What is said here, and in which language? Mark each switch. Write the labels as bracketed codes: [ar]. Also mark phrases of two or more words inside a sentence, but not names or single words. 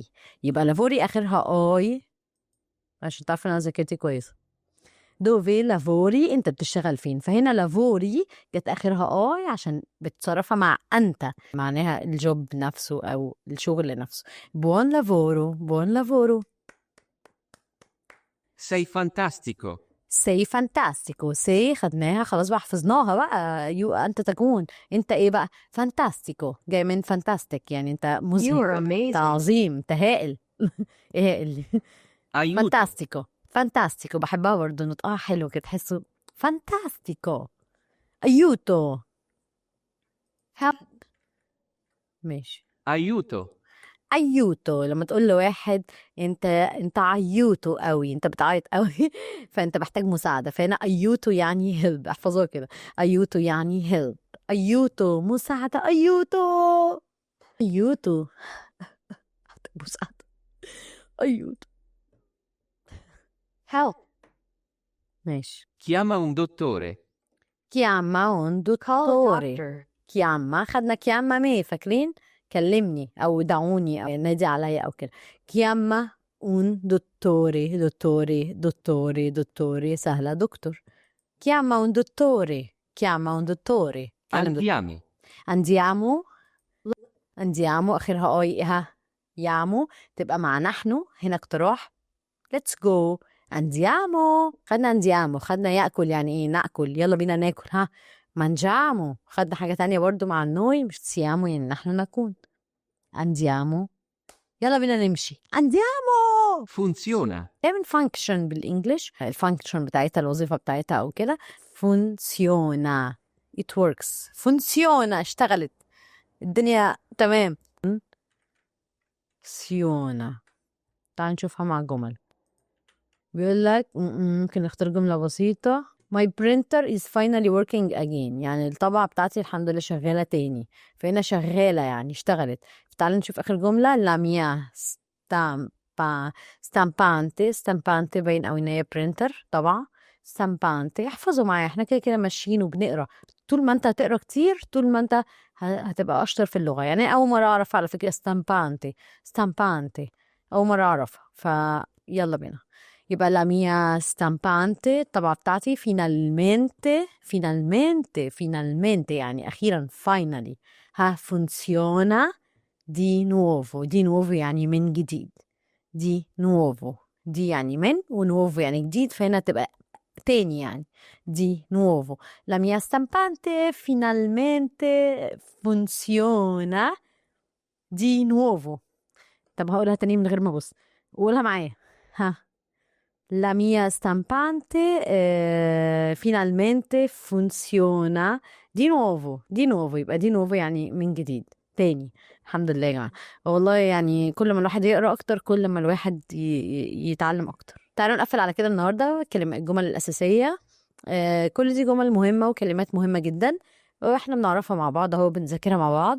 [ar] يبقى lavori آخرها آي عشان تعرف ان انا ذاكرتي كويسة. [it] dove lavori [ar] انت بتشتغل فين. فهنا lavori جت آخرها آي عشان بتصرفها مع أنت معناها الجوب نفسه أو الشغل نفسه. [it] buon lavoro. Sei fantastico. sei fantastico. [ar] sei خدناها خلاص بقى حفظناها بقى. أنت تكون أنت إيه بقى. fantastico جاي من fantastic يعني أنت You مذهل. [en] are amazing. [ar] تعظيم أنت هائل. هائل. Aiuto. fantastico بحبها برضه نطقها حلو كده تحسه fantastico. aiuto. Help. ماشي. Aiuto. لما تقول لواحد انت عيوتو قوي انت بتعيط قوي فانت محتاج مساعده. فهنا ايوتو يعني هيلب. احفظوها كده. ايوتو يعني هيلب. ايوتو مساعده. ايوتو محتاج مساعده. ايوتو. Help. ماشي. [it] Chiama un dottore. chiama un [en] Call a [it] dottore. [en] doctor. [ar] chiama خدنا chiama مي فاكرين. كلمني او دعوني او نادي عليا او كده. [it] chiama un dottore [ar] سهله دكتور. [it] chiama un dottore. كلم [ar] Andiamo. andiamo اخرها اي ها. يامو تبقى مع نحن. هنا اقتراح. [en] let's go. [ar] andiamo خدنا ياكل يعني ايه ناكل. يلا بينا ناكل ها. mangiamo خدنا حاجه تانية برضو مع النوي مش siamo يعني نحن نكون. andiamo يلا بينا نمشي. andiamo Funziona. تعمل function بالانجلش. الفانكشن بتاعتها الوظيفه بتاعتها او كده. [en] funziona it works. [ar] funziona اشتغلت الدنيا تمام. funziona. تعال نشوفها مع جمل. بيقول لك ممكن نختار جملة بسيطة. [en] My printer is finally working again [ar] يعني الطبعة بتاعتي الحمد لله شغالة تاني. فهنا شغالة يعني اشتغلت. تعال نشوف آخر جملة. [it] la mia stampante [ar] باين أو إن هي printer طبعا. stampante احفظوا معايا احنا كده ماشيين وبنقرا. طول ما انت هتقرا كتير طول ما انت هتبقى أشطر في اللغة. يعني أول مرة أعرف على فكرة stampante أول مرة أعرفها. فيلا بينا. يبقى [it] la mia stampante [ar] الطبعة بتاعتي finalmente يعني أخيرا finally ها. [it] funziona di nuovo [ar] يعني من جديد. [it] di nuovo [ar] دي يعني من ونوفو يعني جديد، فهنا تبقى تاني يعني [it] di nuovo. La mia stampante finalmente funziona di nuovo. [ar] طب هقولها تاني من غير ما ابص، قولها معايا. ها. [it] La mia stampante finalmente funziona di nuovo. di nuovo [ar] يبقى [it] di nuovo [ar] يعني من جديد تاني. الحمد لله يا جماعة، والله يعني كل ما الواحد يقرأ أكتر كل ما الواحد يتعلم أكتر. تعالوا نقفل على كده النهاردة الجمل الأساسية. كل دي جمل مهمة وكلمات مهمة جدا، واحنا بنعرفها مع بعض اهو، بنذاكرها مع بعض.